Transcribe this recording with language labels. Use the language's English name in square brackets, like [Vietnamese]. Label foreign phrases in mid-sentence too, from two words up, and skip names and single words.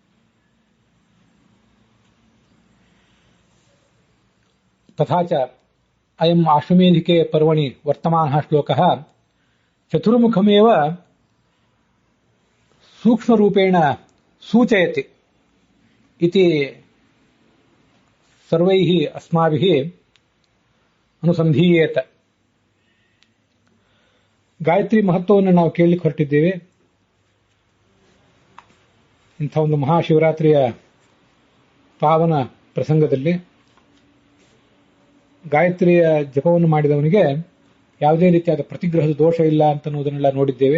[Sanskrit] तथा च अयम् आश्वमेधिके पर्वणि वर्तमानः श्लोकः चतुर्मुखमेव सूक्ष्मरूपेण सूचयति इति सर्वैः अस्माभिः अनुसन्धीयेत. [Kannada] ಗಾಯತ್ರಿ ಮಹತ್ವವನ್ನು ನಾವು ಕೇಳಲಿಕ್ಕೆ ಹೊರಟಿದ್ದೇವೆ. ಇಂಥ ಒಂದು ಮಹಾಶಿವರಾತ್ರಿಯ ಪಾವನ ಪ್ರಸಂಗದಲ್ಲಿ ಗಾಯತ್ರಿಯ ಜಪವನ್ನು ಮಾಡಿದವನಿಗೆ ಯಾವುದೇ ರೀತಿಯಾದ ಪ್ರತಿಗ್ರಹದ ದೋಷ ಇಲ್ಲ ಅಂತನ್ನುವುದನ್ನೆಲ್ಲ ನೋಡಿದ್ದೇವೆ.